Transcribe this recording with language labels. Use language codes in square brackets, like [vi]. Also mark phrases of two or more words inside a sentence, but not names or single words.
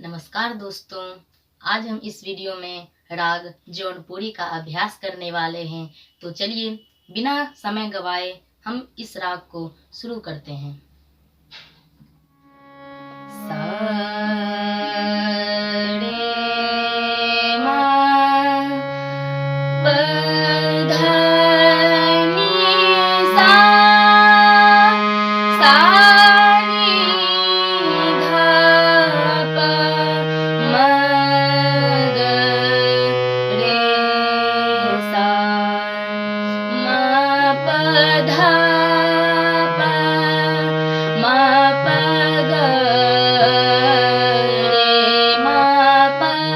[hi] नमस्कार दोस्तों, आज हम इस वीडियो में राग जौनपुरी का अभ्यास करने वाले हैं। तो चलिए बिना समय गवाए हम इस राग को शुरू करते हैं। सा रे मा प ध नि सा, सा नि ध प म ग रे सा, म प ध प म प ग रे म प।